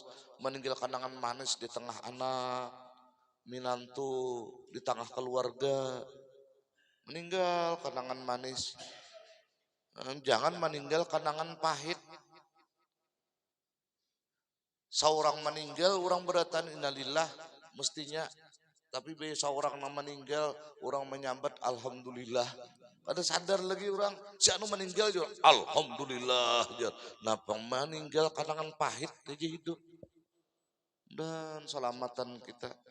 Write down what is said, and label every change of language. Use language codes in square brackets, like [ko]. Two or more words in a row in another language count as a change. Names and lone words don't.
[id] Meninggal kenangan manis di tengah anak, minantu, di tengah keluarga. Meninggal kenangan manis. Jangan meninggal kenangan pahit. Seorang meninggal, orang beratan innalillah mestinya. Tapi seorang yang meninggal, orang menyambat alhamdulillah. Ada sadar lagi orang, si anu meninggal juga alhamdulillah. Napa meninggal kenangan pahit aja hidup. Dan selamatan kita.